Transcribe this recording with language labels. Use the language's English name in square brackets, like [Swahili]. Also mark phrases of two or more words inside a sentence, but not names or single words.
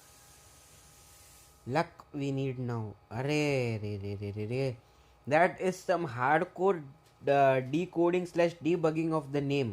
[English] Luck we need now. Arre, re, re, re, re, re. That is some hardcore decoding slash debugging of the name.